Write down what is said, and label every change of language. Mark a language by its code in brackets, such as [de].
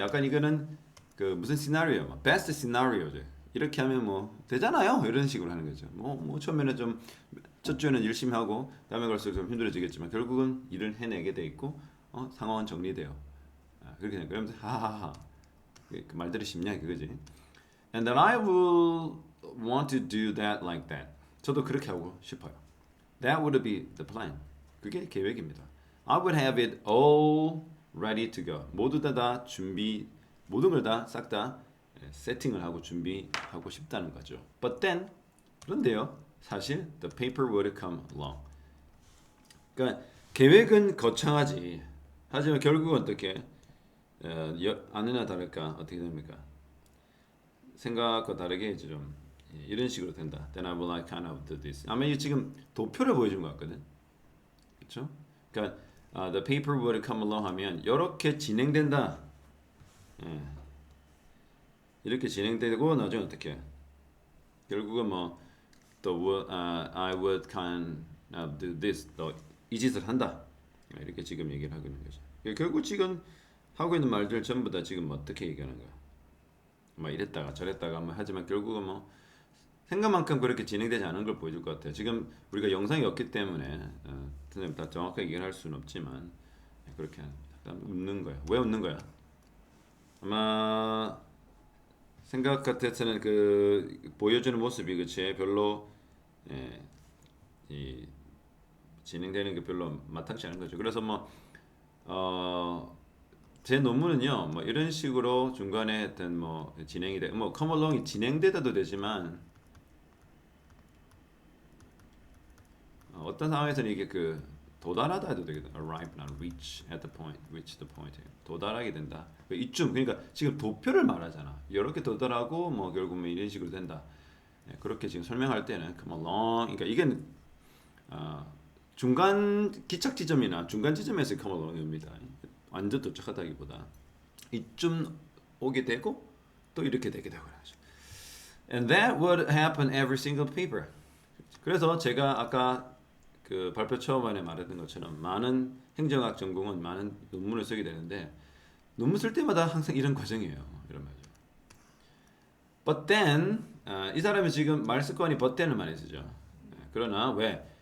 [ko] 약간 이거는 그 무슨 시나리오, 베스트 시나리오죠. 이렇게 하면 뭐 되잖아요. 이런 식으로 하는 거죠. 뭐 처음에는 좀 첫 주에는 열심히 하고 다음에 갈수록 좀 힘들어지겠지만 결국은 일을 해내게 돼 있고 상황은 정리돼요. 그렇게 되니까 그러면서 하하하 그 말들이 쉽냐 그거지. [en] And then I will want to do that like that. [ko] 저도 그렇게 하고 싶어요. [en] That would be the plan. [ko] 그게 계획입니다. [en] I would have it all ready to go. [ko] 모두 다 준비, 모든 걸 다 싹 다 세팅을 하고 준비하고 싶다는 거죠. [en] But then, [ko] 그런데요, 사실 [en] the paper would come along. [ko] 그러니까 계획은 거창하지. 하지만 결국은 어떻게 아니나 다를까 어떻게 됩니까? 생각과 다르게 좀 이런 식으로 된다. [en] Then I will kind of do this. [ko] 아마 이 지금 도표를 보여준 것 같거든. 그렇죠? 그러니까 [en] the paper would come along [ko] 하면 이렇게 진행된다. 이렇게 진행되고 나중에 어떻게? 결국은 뭐또 [en] I would kind of do this. [ko] 또 이 짓을 한다. 이렇게 지금 얘기를 하고 있는 거죠. 결국 지금 하고 있는 말들 전부 다 지금 어떻게 얘기하는 거야? 뭐 이랬다가 저랬다가 뭐 하지만 결국은 뭐 생각만큼 그렇게 진행되지 않은 걸 보여줄 것 같아요. 지금 우리가 영상이 없기 때문에 선생님 다 정확하게 얘기를 할 수는 없지만 그렇게 약간 웃는 거야. 왜 웃는 거야? 아마 생각 같아서는 그 보여주는 모습이 그치 별로 이 진행되는 게 별로 마땅치 않은 거죠. 그래서 제 논문은요, 뭐 이런 식으로 중간에 어떤 뭐 진행이 돼, 뭐 come along이 진행되다도 되지만 어떤 상황에서는 이게 그 도달하다 해도 되거든. [en] arrive, not reach at the point, reach the point. [ko] 도달하게 된다. 이쯤 그러니까 지금 도표를 말하잖아. 이렇게 도달하고 뭐 결국은 이런 식으로 된다. 그렇게 지금 설명할 때는 come along, 그러니까 이게 중간 기착 지점이나 중간 지점에서 come along입니다. 완전 도착하다기보다 이쯤 오게 되고 또 이렇게 되게 되고 그러죠. [en] And that would happen every single paper. [ko] 그래서 제가 아까 그 발표 처음에 말했던 것처럼 많은 행정학 전공은 많은 논문을 쓰게 되는데 논문 쓸 때마다 항상 이런 과정이에요. 이런 말이죠. [en] But then [ko] 이 사람이 지금 말 습관이 but then을 많이 쓰죠. 그러나 왜?